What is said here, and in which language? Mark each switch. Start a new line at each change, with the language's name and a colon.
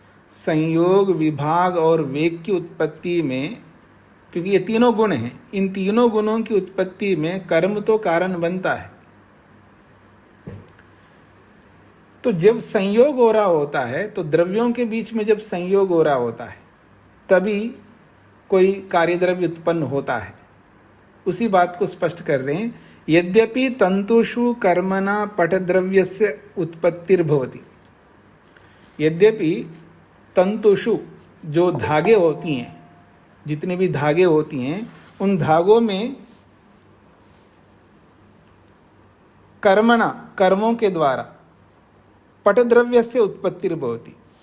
Hindi: संयोग विभाग और वेग की उत्पत्ति में, क्योंकि ये तीनों गुण हैं, इन तीनों गुणों की उत्पत्ति में कर्म तो कारण बनता है। तो जब संयोग हो रहा होता है, तो द्रव्यों के बीच में जब संयोग हो रहा होता है तभी कोई कार्यद्रव्य उत्पन्न होता है। उसी बात को स्पष्ट कर रहे हैं।
Sanskrit: यद्यपि तंतुषु कर्मणा पटद्रव्यस्य उत्पत्तिर्भवति। यद्यपि तंतुषु
Hindi: जो धागे होती हैं, जितने भी धागे होती हैं, उन धागों में कर्मणा कर्मों के द्वारा पटद्रव्य से उत्पत्तिर्भवति।